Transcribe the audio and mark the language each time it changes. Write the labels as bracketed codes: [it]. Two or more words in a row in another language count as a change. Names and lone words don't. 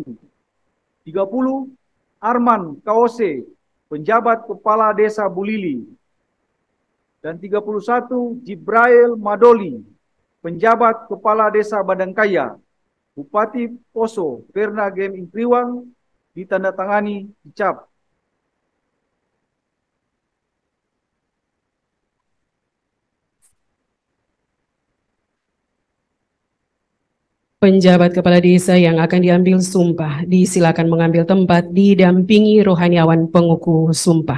[id] 30. Arman Kaose, penjabat Kepala Desa Bulili. Dan 31. Jibrail Madoli, penjabat Kepala Desa Badangkaya. Bupati Poso Perna Gem Intriwang, ditandatangani dicap. Penjabat kepala desa yang akan diambil sumpah disilakan mengambil tempat didampingi rohaniawan penguku sumpah.